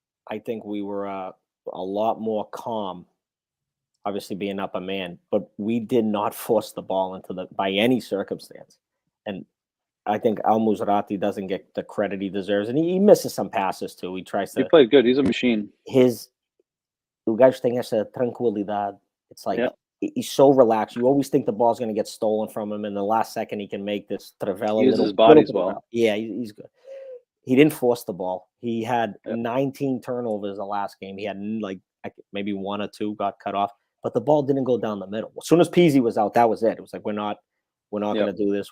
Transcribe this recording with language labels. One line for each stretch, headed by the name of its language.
English: I think we were a lot more calm, obviously being up a man, but we did not force the ball by any circumstance. And I think Al-Musrati doesn't get the credit he deserves. And he misses some passes too. He played good. He's a machine.
Portuguese: O gajo tem essa tranquilidade.
English: It's like he's so relaxed. You always think the ball's going to get stolen from him, and the last second he can make this Trivela. He uses his body as well. Yeah, he's good. He didn't force the ball. He had 19 turnovers the last game. He had like maybe 1 or 2 got cut off, but the ball didn't go down the middle. As soon as Pizzi was out, that was it. It was like, we're not going to do this.